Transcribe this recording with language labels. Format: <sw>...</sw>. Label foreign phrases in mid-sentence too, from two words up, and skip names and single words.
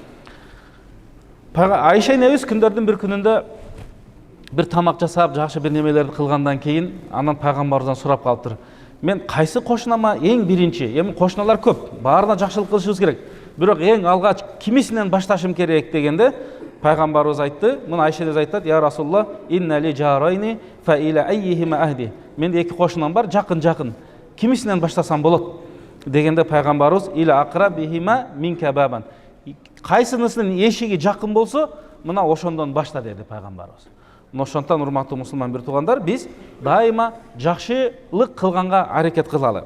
<ky>Айша энебиз күндөрдүн бир күнүндө бир тамак жасап, жакшы бир немелерди кылгандан кийин анан пайгамбарыбыздан сурап калыптыр: "Мен кайсы кошунама эң биринчи, эми кошуналар көп, баарына жакшылык кылышыбыз керек. Бирок эң алгач кимисинен башташым керек?" дегенде пайгамбарыбыз айтты, мына Айша энебиз айтат:</ky> <ar>"يا رسول الله، إن لي جارين فإلى أيهما أهدي".</ar> <ky>Менде эки кошунам бар, жакын. Кимисинен баштасам болот?</ky> <ar>Дегенде пайгамбарыбыз: "إلى أقربهما منك بابا".</ar> <ky>Кайсынысынын эшиги жакын болсо, мына ошондон башта деди пайгамбарыбыз. Ошондон урматтуу мусулман бир туугандар, биз дайыма жакшылык кылганга аракет кылалы.</ky>